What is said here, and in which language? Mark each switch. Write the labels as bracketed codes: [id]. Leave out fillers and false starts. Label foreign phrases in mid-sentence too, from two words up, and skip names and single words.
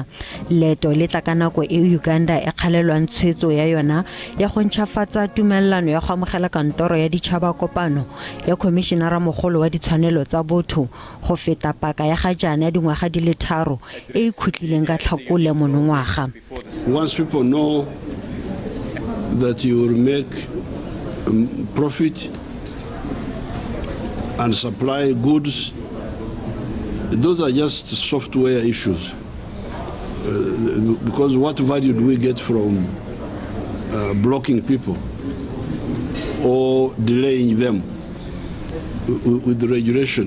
[tn] Leeto le tla ka nako e Uganda e kgalelwang tshwetso ya yona ya go ntšhafatsa tumelano ya go amogela kantoro ya ditšhabakopano ya komishenara mogolo wa ditshwanelo tsa botho go feta paka ya ga jaana ya dingwaga di le 3 e ikhutlileng ka Tlhakole monongwaga. [en] Once people know that you will make profit and supply goods. Those are just software issues. Because what value do we get from blocking people or delaying them with the regulation?